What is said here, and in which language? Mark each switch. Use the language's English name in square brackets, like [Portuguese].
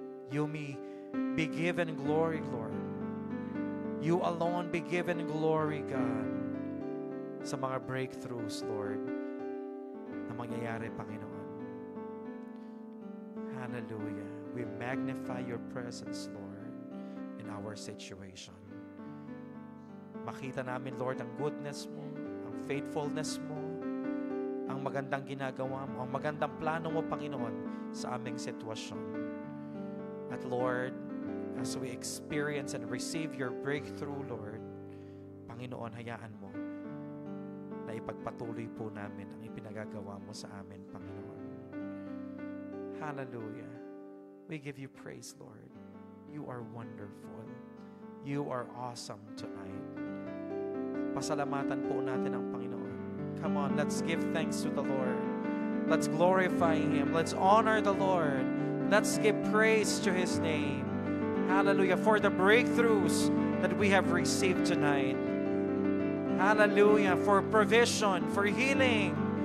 [English] You may be given glory, Lord. You alone be given glory, God, [Filipino] sa mga [English] breakthroughs, Lord, [Filipino] na mangyayari, [English] Panginoon. Hallelujah. We magnify your presence, Lord, in our situation. [Filipino] Makita namin, Lord, ang goodness mo, ang faithfulness mo, ang magandang ginagawa mo, ang magandang plano mo, Panginoon, sa aming sitwasyon. At Lord, [English] as we experience and receive your breakthrough, [Filipino] Lord, Panginoon, hayaan mo na ipagpatuloy po namin ang ipinagagawa mo sa amin, Panginoon. Hallelujah. [English] We give you praise, Lord. You are wonderful. You are awesome tonight. [Filipino] Pasalamatan po natin ang Panginoon. [English] Come on, let's give thanks to the Lord. Let's glorify Him. Let's honor the Lord. Let's give praise to His name. Hallelujah. For the breakthroughs that we have received tonight. Hallelujah. For provision, for healing.